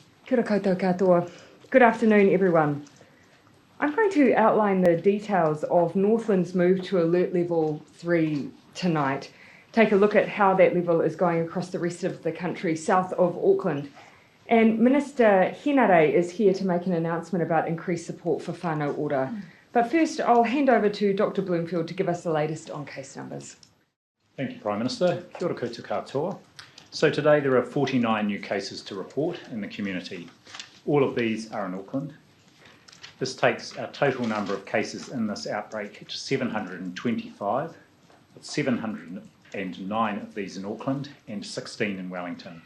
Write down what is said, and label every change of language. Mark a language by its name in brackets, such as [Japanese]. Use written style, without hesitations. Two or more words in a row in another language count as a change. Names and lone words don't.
[Māori] Kia ora koutou katoa. [English] Good afternoon, everyone. I'm going to outline the details of Northland's move to Alert Level 3 tonight. Take a look at how that level is going across the rest of the country south of Auckland. And Minister Henare is here to make an announcement about increased support for whānau ora. But first, I'll hand over to Dr. Bloomfield to give us the latest on case numbers. Thank you, Prime Minister. [Māori] Kia ora koutou katoa. [English] So today there are 49 new cases to report in the community. All of these are in Auckland. This takes our total number of cases in this outbreak to 725, with 709 of these in Auckland and 16 in Wellington.